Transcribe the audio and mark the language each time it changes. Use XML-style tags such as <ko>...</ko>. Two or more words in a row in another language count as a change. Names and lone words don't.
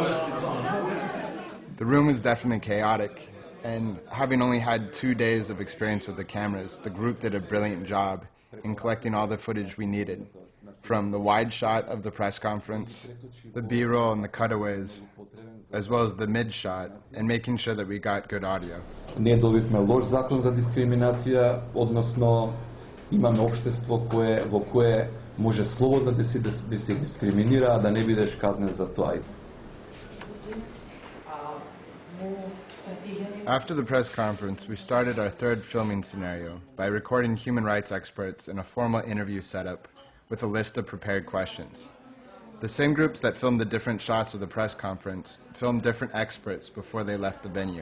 <en>The room was definitely chaotic, and having only had 2 days of experience with the cameras, the group did a brilliant job in collecting all the footage we needed, from the wide shot of the press conference, the B-roll and the cutaways, as well as the mid-shot, and making sure that we got good audio.</en> <mk>Не добивме лош закон за дискриминација, односно имаме општество во кое може слободно да се дискриминира, а да не бидеш казнен за тоа.</mk> <en>After the press conference, we started our third filming scenario by recording human rights experts in a formal interview setup with a list of prepared questions. The same groups that filmed the different shots of the press conference filmed different experts before they left the venue.</en>